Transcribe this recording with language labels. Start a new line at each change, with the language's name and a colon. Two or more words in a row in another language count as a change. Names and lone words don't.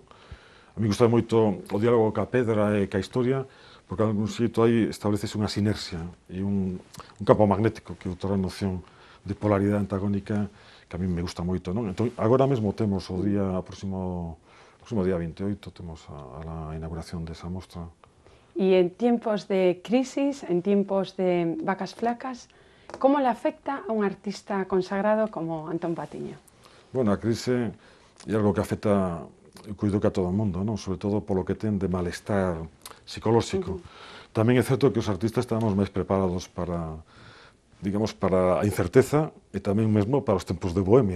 Galician: A mí gusta moito o diálogo ca pedra e ca historia, porque en algún xeito aí establecese unha sinerxia e un campo magnético que outra noción de polaridade antagónica que a mí me gusta moito, non? Entón, agora mesmo temos o próximo día 28, temos a inauguración desa mostra.
Spanish: Y en tiempos de crisis, en tiempos de vacas flacas, ¿cómo le afecta a un artista consagrado como Antón Patiño?
Galician: Bueno, a crise é algo que afecta, eu coido que a todo o mundo, non? Sobre todo polo que ten de malestar psicolóxico. Tamén é certo que os artistas estamos máis preparados para, digamos, para a incerteza e tamén mesmo para os tempos de bohemia.